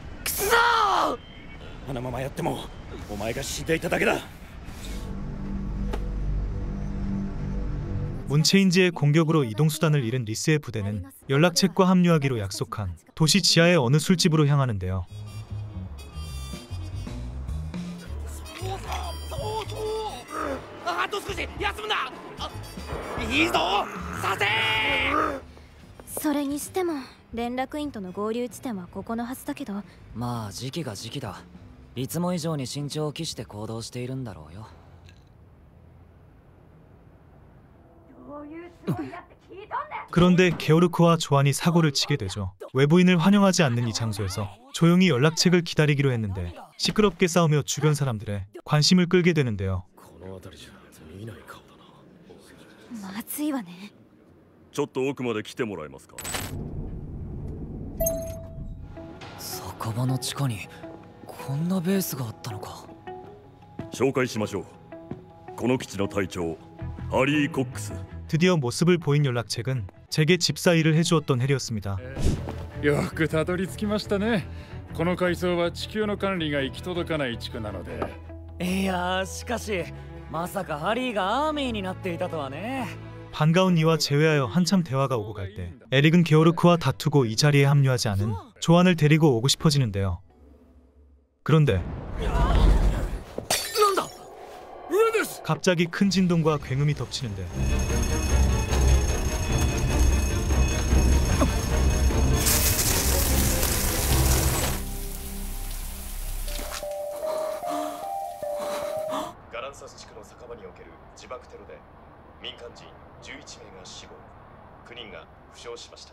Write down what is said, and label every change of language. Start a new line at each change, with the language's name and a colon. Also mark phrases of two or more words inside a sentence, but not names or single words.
Japanese: あのままやってもお前が死んでいただけだ
Korean: 문체인지의 공격으로 이동수단을 잃은 리스의 부대는 연락책과 합류하기로 약속한 도시 지하의 어느 술집으로 향하는데요.
Japanese: 이 させそれにしても連絡員との合流地点はここのはずだけど、まあ時期が時期だ。いつも以上に慎重を期して行動しているんだろうよ。
Korean: 그런데 게오르크와 조안이 사고를 치게 되죠. 외부인을 환영하지 않는 이 장소에서 조용히 연락책을 기다리기로 했는데 시끄럽게 싸우며 주변 사람들의 관심을 끌게 되는데요.
Japanese: まずいわね。ちょっと奥まで来てもらえますか。酒場の地下にこんなベースがあったのか。紹介しましょう。この基地の隊長ハリー・コックス。
Korean: 드디어 모습을 보인 연락책은 제게 집사 일을 해주었던 해리였습니다.
Japanese: よくたどり着きましたね。この階層は地球の管理が行き届かない地区なので。いやしかしまさかハリーがアーミーになっていたとはね。
Korean: 반가운 이와 제외하여 한참 대화가 오고 갈 때 에릭은 게오르크와 다투고 이 자리에 합류하지 않은 조안을 데리고 오고 싶어지는데요. 그런데 갑자기 큰 진동과 굉음이 덮치는데
Japanese: 가란사스 地区の酒場における自爆テロで民間人11名が死亡、9人が負傷しました。